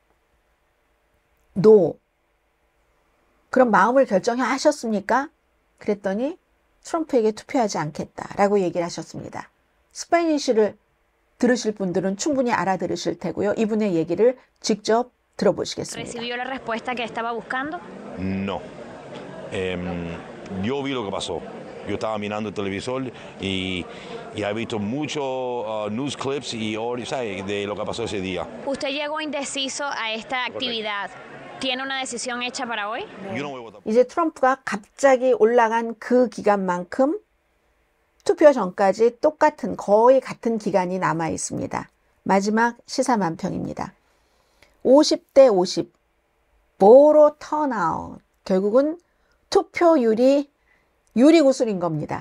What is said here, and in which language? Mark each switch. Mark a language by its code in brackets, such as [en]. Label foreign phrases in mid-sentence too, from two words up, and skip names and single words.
[es] No. [ko] 그럼 마음을 결정하셨습니까? 그랬더니 트럼프에게 투표하지 않겠다라고 얘기를 하셨습니다. 스페니쉬를 들으실 분들은 충분히 알아들으실 테고요. 이분의 얘기를 직접 들어보시겠습니다. [es] ¿Recibió la respuesta que estaba buscando? No. Yo vi lo que pasó. Yo estaba mirando el televisor y he visto muchos [en] news clips [es] y ¿sabes? De lo que pasó ese día. Usted llegó indeciso a esta actividad. ¿Tiene una decisión hecha para hoy? Yo no voy a votar. [ko] 이제 트럼프가 갑자기 올라간 그 기간만큼 투표 전까지 똑같은 거의 같은 기간이 남아 있습니다. 마지막 시사만평입니다. 50대 50 보로 턴아웃. 결국은 투표율이 유리구슬인 겁니다.